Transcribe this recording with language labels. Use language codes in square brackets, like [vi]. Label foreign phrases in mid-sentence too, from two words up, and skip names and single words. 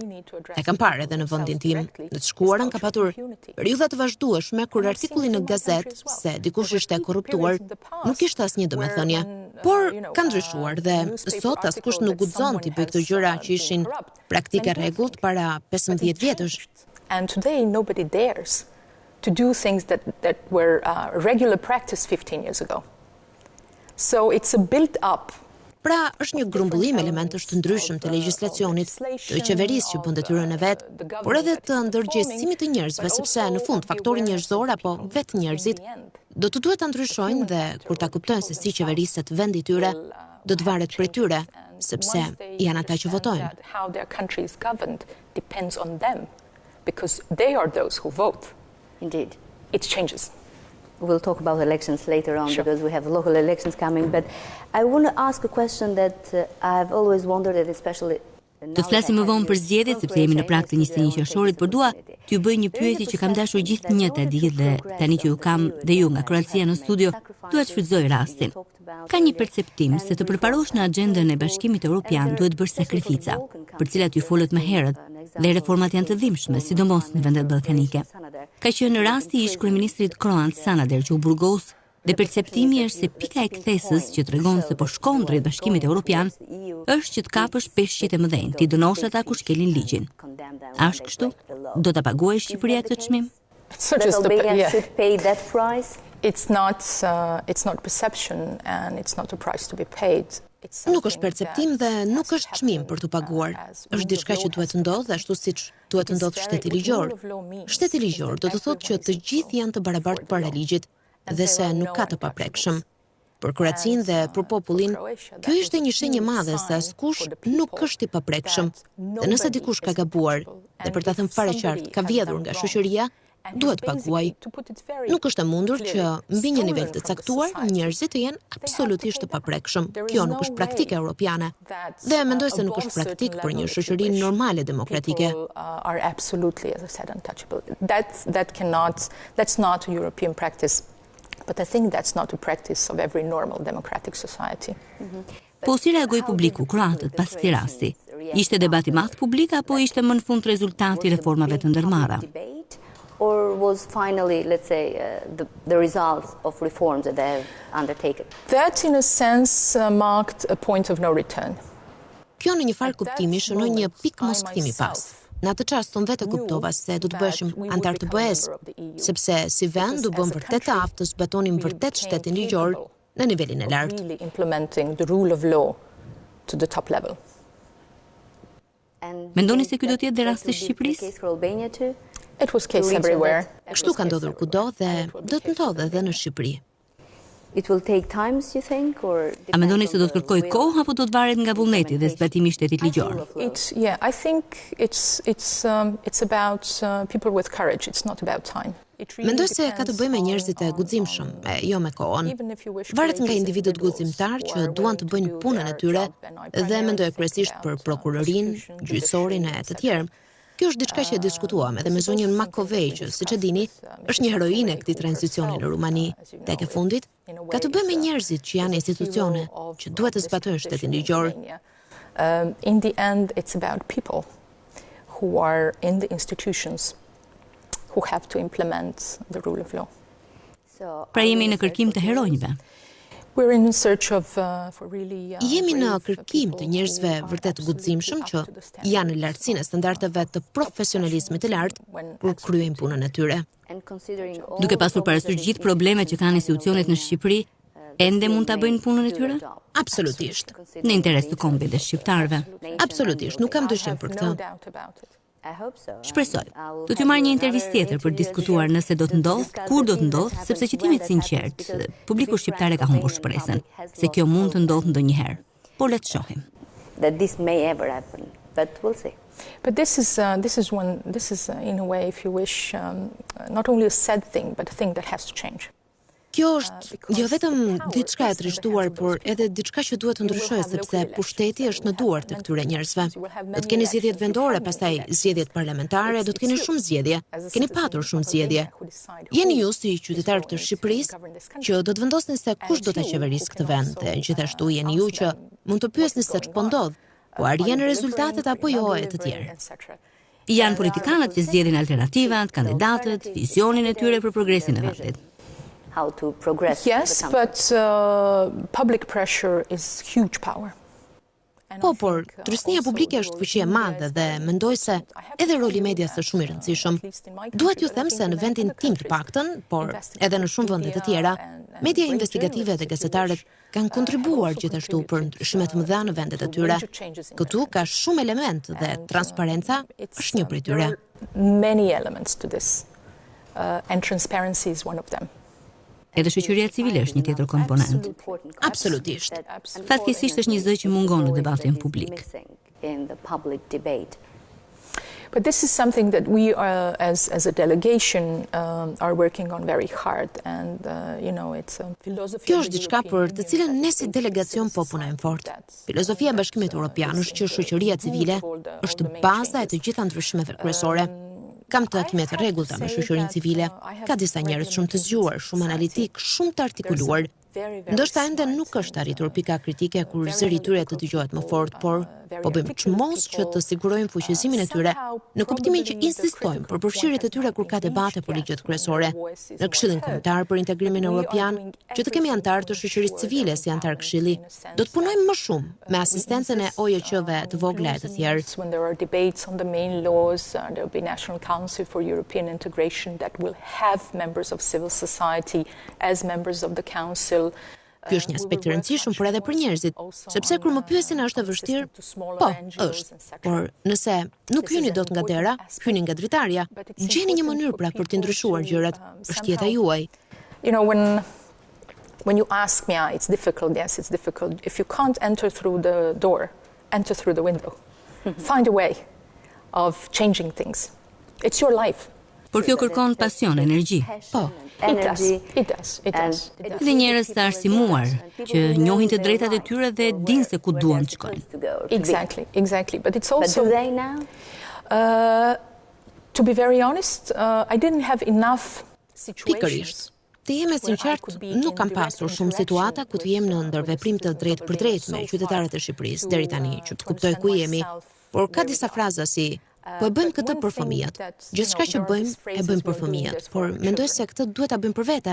[sq] E kam parë edhe në vendin tim. Në të shkuarën ka patur periudha të vazhdueshme kur artikulli në gazetë se dikush ishte korruptuar nuk kishte asnjë domethënie. Por ka ndryshuar dhe sot askush nuk guxon të bëjë këto gjëra që ishin praktike rregullt para 15 vjetësh. [en] And today nobody dares to do things that were regular practice 15 years ago. So it's a built-up. [sq] Pra, është një grumbullim elementësh të ndryshëm të legjislacionit, të qeverisë që bën detyrën e vet, por edhe të ndërgjegjësimit të njerëzve, sepse në fund faktori njerëzor apo vetë njerëzit do të duhet ta ndryshojnë dhe kur ta kuptojnë se si qeveriset vendi i tyre, do të varet prej tyre, sepse janë ata që votojnë. [en] How their country is governed depends on them. Because they are those who vote. Indeed. It changes. We'll talk about elections later on, Sure. because we have local elections coming, but I want to ask a question that I've always wondered, that especially [sq] Do të flasim më vonë për zgjedhjet sepse jemi në prag të 21 qershorit, por dua t'ju bëj një pyetje që kam dashur gjithë një ta di dhe tani që ju kam dhe ju nga Kroacia në studio, dua të shfrytëzoj rastin. Ka një perceptim se të përparosh në agjendën e Bashkimit Evropian duhet bërë sakrifica, për cilat ju folët më herët, dhe reformat janë të dhimbshme, sidomos në vendet ballkanike. Ka qenë në rasti i ish kryeministrit kroat Sanader që u burgos, dhe perceptimi është se pika e kthesës që tregon se po shkon drejt Bashkimit Evropian është që të kapësh peshqit e mëdhenj, ti dënosh ata ku shkelin ligjin. A është kështu? Do ta paguajë Shqipëria këtë çmim? [en] It's not that just Albania should pay that price? It's not perception and it's not a price to be paid. [sq] Nuk është perceptim dhe nuk është çmim për të paguar. Është diçka që duhet të ndodhë ashtu siç duhet të ndodhë shteti ligjor. Shteti ligjor do të thotë që të gjithë janë të barabartë para ligjit dhe se nuk ka të paprekshëm. Për Kroacinë dhe për popullin, kjo ishte një shenjë e madhe se askush nuk është i paprekshëm. Dhe nëse dikush ka gabuar dhe për ta thënë fare qartë ka vjedhur nga shoqëria, duhet paguaj. Nuk është e mundur që mbi një nivel të caktuar njerëzit të jenë absolutisht të paprekshëm. Kjo nuk është praktike europiane. Dhe mendoj se nuk është praktik për një shoqëri normale demokratike. [en] Are absolutely, as I said, untouchable. That's not a European practice. But I think that's not a practice of every normal democratic society. [sq] Po si reagoi publiku, kroatët, pas këtij rasti? Ishte debat i madh publik apo ishte më në fund rezultati i reformave të ndërmarra? [en] Or was finally, let's say, the results of reforms that they have undertaken? That, in a sense, marked a point of no return. [sq] Kjo në një farë kuptimi shënoi një pikë moskthimi pas. Në atë çast unë vetë kuptova se do të bëheshim antar të BE-s, sepse si vend u bëm vërtet të aftë të zbatonim vërtet shtetin ligjor në nivelin e lartë. [en] Really implementing the rule of law to the top level. [sq] Mendoni se ky do të jetë dhe rasti i Shqipërisë? [en] It was case everywhere. [sq] Kështu ka ndodhur kudo dhe do të ndodhë edhe në Shqipëri. [en] It will take times, you think, or [sq] A mendoni se do të kërkoj kohë apo do të varet nga vullneti dhe zbatimi i shtetit ligjor? [en] I think it's about people with courage. It's not about time. [sq] Mendoj se ka të bëjë me njerëzit e guximshëm, jo me kohën. Varet nga individët guximtar që duan të bëjnë punën e tyre dhe mendoj kryesisht për prokurorinë, gjyqësorin e të tjerë. Kjo është diçka që e diskutuam edhe me zonjën Makovej, që siç e dini, është një heroine e këtij tranzicioni në Rumani. Tek e fundit, ka të bëjë me njerëzit që janë institucione, që duhet të zbatojnë shtetin ligjor. [en] In the end, it's about people who are in the institutions who have to implement the rule of law. [sq] Pra jemi në kërkim të heronjve. [en] We're in search of for really [sq] Jemi në kërkim të njerëzve vërtet guximshëm që janë në lartësinë e standardeve të profesionalizmit të lartë kur kryejnë punën e tyre. Duke pasur parasysh gjithë problemet që kanë institucionet në Shqipëri, ende mund ta bëjnë punën e tyre? Absolutisht. Në interes të kombit dhe shqiptarëve. Absolutisht, nuk kam dyshim për këtë. Shpresoj. Do t'ju marr një intervistë tjetër për diskutuar nëse do të ndodh, kur do të ndodh, sepse që t'jemi të sinqert, publiku shqiptar e ka humbur shpresën se kjo mund të ndodhë ndonjëherë. Por le të shohim. That this may ever happen, but we'll see. But this is in a way, if you wish, not only a sad thing, but a thing that has to change. Kjo është jo vetëm diçka e trishtuar, por edhe diçka që duhet të ndryshojë sepse pushteti është në duart të këtyre njerëzve. Do të keni zgjedhjet vendore, pastaj zgjedhjet parlamentare, do të keni shumë zgjedhje. Keni patur shumë zgjedhje. Jeni ju si qytetarë të Shqipërisë që do të vendosni se kush do ta qeverisë këtë vend, dhe gjithashtu jeni ju që mund të pyesni se ç'po ndodh, po arjen rezultatet apo jo e të tjerë. Janë politikanët që zgjedhin alternativat, kandidatët, vizionin e tyre për progresin e vendit. [en] Yes, but public pressure is huge power. [sq] Po, por tërësnia publike është fuqi e madhe dhe mendoj se edhe roli i medias është shumë i rëndësishëm. Duhet ju them se në vendin tim të paktën, por edhe në shumë vende të tjera, media investigative dhe gazetarët kanë kontribuar gjithashtu për ndryshime të mëdha në vendet e tyre. Këtu ka shumë element dhe transparenca është një prej tyre. [en] Many elements to this, and transparency is one of them. [sq] Edhe shoqëria civile është një tjetër komponent. Absolutisht. Fatkeqësisht është një zë që mungon në debatin publik. [en] But this is something that we as a delegation are working on very hard, and it's a philosophy. [sq] Kjo është diçka për të cilën ne si delegacion po punojmë fort. Filozofia e Bashkimit Evropian është që shoqëria civile është baza e të gjitha ndryshimeve kryesore. Kam takimet të rregullta me shoqërinë civile. Ka disa njerëz shumë të zgjuar, shumë analitik, shumë të artikuluar. Ndoshta ende nuk është arritur pika kritike kur zëri i tyre të dëgohet më fort, por po bëjmë çmos që të sigurojmë fuqizimin e tyre në kuptimin që insistojmë për përfshirjet e tyre kur ka debate për ligjet kryesore. Në Këshillin Kombëtar për Integrimin Evropian, që të kemi anëtarë të shoqërisë civile si anëtar këshilli, do të punojmë më shumë me asistencën e OJQ-ve të vogla e të tjerë. When there are debates on the main laws, there will be National Council for European Integration that will have members of civil society as members of the council. Ky është një aspekt i rëndësishëm por edhe për njerëzit, sepse kur më pyesin a është e vështirë? Po, është. Por nëse nuk hyni dot nga dera, hyni nga dritarja, gjeni një mënyrë pra për të ndryshuar gjërat, është jeta juaj. [en] When you ask me, it's difficult, yes, it's difficult. If you can't enter through the door, enter through the window. Find a way of changing things. It's your life. [sq] Por kjo kërkon pasion, energji. Po. [en] It does. [sq] Dhe njerëz të arsimuar, që njohin të drejtat e tyre dhe dinë se ku duan të shkojnë. [en] Exactly. But it's also... But do they now? To be very honest, I didn't have enough situations. [sq] Pikërisht. Të jem e sinqert, nuk kam pasur shumë situata ku të jem në ndërveprim të drejt për drejt me qytetarët e Shqipërisë deri tani, që të kuptoj ku jemi. Por ka disa fraza si po e bëjmë këtë për fëmijët. Gjithçka që bëjmë, e bëjmë për fëmijët, por mendoj se këtë duhet ta bëjmë për vete.